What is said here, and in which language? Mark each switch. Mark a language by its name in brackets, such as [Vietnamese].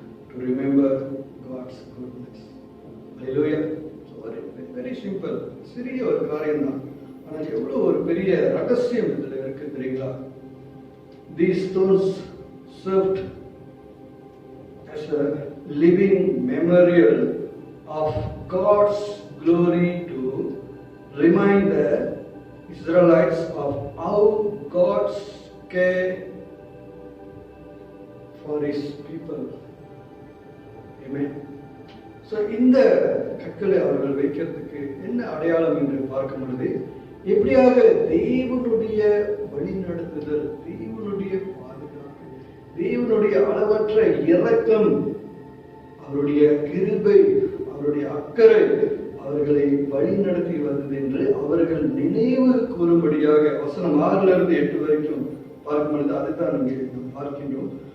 [English] To remember God's goodness. Hallelujah. So very simple. [Tamil] சிறிய ஒரு காரியம் தான், ஆனால் எவ்வளவு ஒரு பெரிய ரகசியம் இதில் இருக்கு தெரியுங்களா? [English] These stones served as a living memorial of God's glory to remind the Israelites of how God's care for his people. Amen. [Tamil] So இந்த கற்களை அவர்கள் வைக்கிறதுக்கு என்ன அடையாளம் என்று பார்க்கும் பொழுது, எப்படியாக தேவனுடைய வழிநடத்துதல், தேவனுடைய பாதுகாப்பு, தேவனுடைய அளவற்ற இரக்கம், அவருடைய கிருபை, அவருடைய அக்கறை அவர்களை வழி நடத்தி வந்தது என்று அவர்கள் நினைவு கூறும்படியாக வசனம் 6-8 வரைக்கும் பார்க்கும் பொழுது அதைத்தான் இங்கே பார்க்கின்றோம்.